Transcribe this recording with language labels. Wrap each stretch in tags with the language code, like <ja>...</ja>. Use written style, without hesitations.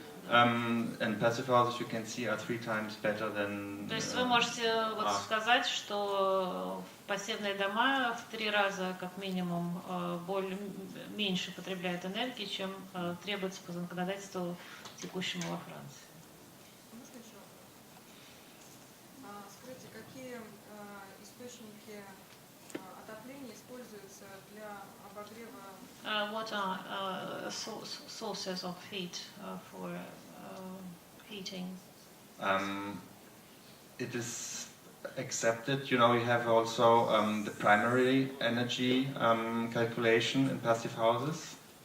<en>And passive houses, you can see, are 3 times better than.</en> <ru>То есть вы можете вот сказать, что пассивные дома в 3 раза, как минимум, меньше потребляют энергии, чем требуется по законодательству текущему во Франции. Скажите, какие источники отопления используются для обогрева?</ru> <en>What are sources of heat for heating? It is accepted. You know, we have also the primary energy calculation in passive houses.</en>